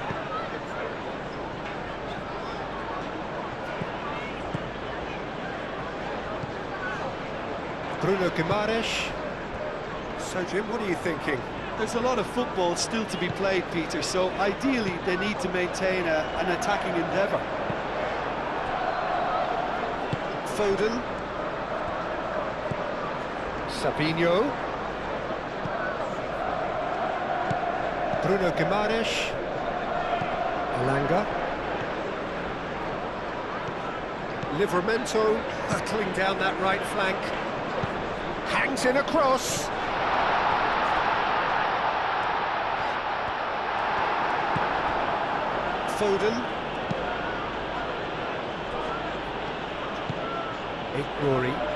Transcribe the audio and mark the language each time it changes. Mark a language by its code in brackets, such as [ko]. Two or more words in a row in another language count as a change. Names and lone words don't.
[en] Bruno Guimaraes. So, Jim, what are you thinking? There's a lot of football still to be played, Peter, so ideally they need to maintain an attacking endeavour. Foden. Savinho. Bruno Guimaraes. Elanga. Livramento hurtling down that right flank. Hangs in a cross. Foden. Nuri.